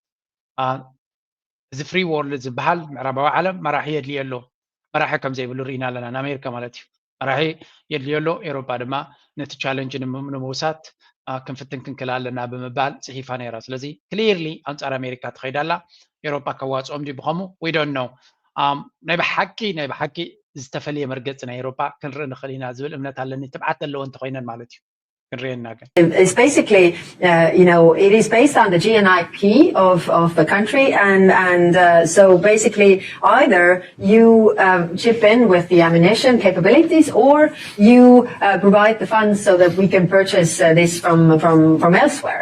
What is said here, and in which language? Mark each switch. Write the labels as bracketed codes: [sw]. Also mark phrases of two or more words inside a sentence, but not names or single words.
[ti] እዚ [en] free world [ti] ዝበሃል ምዕራባዊ ዓለም መራሒ የድልዮ ኣሎ መራሒ ከም ዘይብሉ ርኢና ኣለና ንኣሜሪካ ማለት እዩ መራሒ የድልዮ ኣሎ ኤውሮጳ ድማ ነቲ ቻለንጅ ንምውሳድ ክንፍትን ክንክል ኣለና ብምባል ፅሒፋ ነይራ ስለዚ ክሊርሊ ኣንጻር ኣሜሪካ ትኸይዳ ኣላ ኤውሮጳ ከዋፅኦም ዲ ብኸሙ [en] we don't know [ti] ናይ ብሓቂ ዝተፈለየ መርገጽ ናይ ኤውሮጳ ክንርኢ ንኽእል ኢና ዝብል እምነት ኣለኒ ትብዓት ኣለዎ እንተኮይነን ማለት እዩ [en] It's basically, it is based on the GNIP of the country, and so basically either you chip in with the ammunition capabilities, or you provide the funds so that we can purchase this from elsewhere.